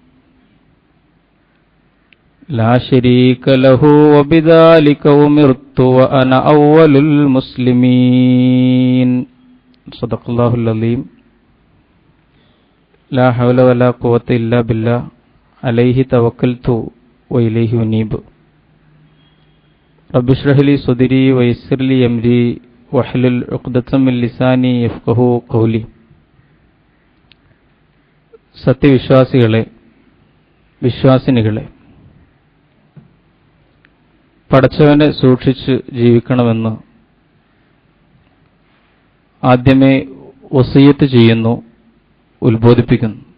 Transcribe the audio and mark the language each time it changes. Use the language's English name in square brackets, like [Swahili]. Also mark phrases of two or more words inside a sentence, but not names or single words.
[Arabic] لا شريك له وبذلك أمرت وأنا أول المسلمين صدق الله العظيم لا حول ولا قوة إلا بالله عليه توكلت وإليه أنيب رب اشرح لي صدري ويسر لي أمري واحلل عقدة من لساني يفقهوا قولي [Malayalam] സത്യവിശ്വാസികളെ വിശ്വാസിനികളെ പടച്ചവനെ സൂക്ഷിച്ച് ജീവിക്കണമെന്ന് ആദ്യമേ വസിയത്ത് ചെയ്യുന്നു, ഉത്ബോധിപ്പിക്കുന്നു.